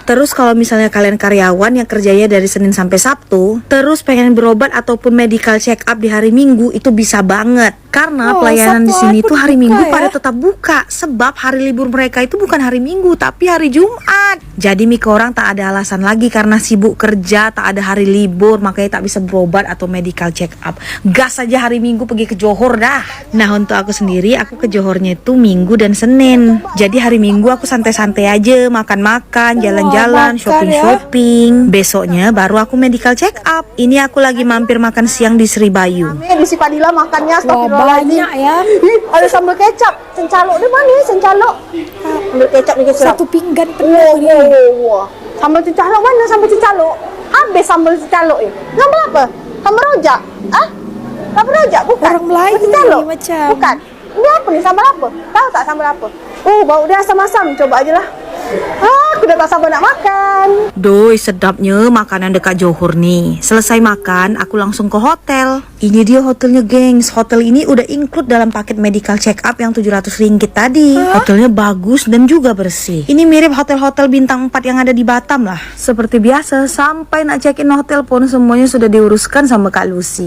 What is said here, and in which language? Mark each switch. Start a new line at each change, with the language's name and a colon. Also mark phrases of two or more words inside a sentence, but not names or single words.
Indonesian: Terus kalau misalnya kalian karyawan yang kerjanya dari Senin sampai Sabtu, terus pengen berobat ataupun
English: medical check up
Indonesian: di hari Minggu, itu bisa banget. Karena Oh, pelayanan di Sabtu sini pun tuh hari buka Minggu ya? pada tetap buka. Sebab hari libur mereka itu bukan hari Minggu, tapi hari Jumat. Jadi Mika orang tak ada alasan lagi karena sibuk kerja, tak ada hari libur, makanya tak bisa berobat atau
English: medical check up.
Indonesian: Gas saja hari Minggu pergi ke Johor dah. Nah untuk aku sendiri, aku ke Johornya itu Minggu dan Senin. Jadi hari Minggu aku santai-santai aja, makan-makan, jalan-jalan, makan
English: shopping-shopping.
Indonesian: Besoknya baru aku
English: medical check up.
Indonesian: Ini aku lagi mampir makan siang di Sri Bayu. Di si Padilla makannya Wah, banyak ya. Ada sambal kecap.
Malay: Sencalok dia mana? Sencalok. Sambal kecap ni kecap. Satu pinggan penuh Wah, ni. wah, wah, wah. Sambal sencalok mana? Sambal sencalok. Habis sambal sencalok ni. Sambal apa? Sambal rojak. Ah? Sambal rojak bukan? Orang Melayu Sencalok? ni macam. Bukan. Ini apa ni? Sambal apa? Tahu tak sambal apa? Oh, bau dia asam-asam. Coba aje lah. Aku dah tak sabar nak makan. Doi, sedapnya makanan dekat Johor nih.
Indonesian: Selesai makan, aku langsung ke hotel. Ini dia hotelnya, gengs. Hotel ini udah include dalam paket
English: medical check up
Indonesian: yang RM700 tadi. Hotelnya bagus dan juga bersih. Ini mirip hotel-hotel bintang 4 yang ada di Batam lah. Seperti biasa, sampai nak check-in hotel pun semuanya sudah diuruskan sama Kak Lucy.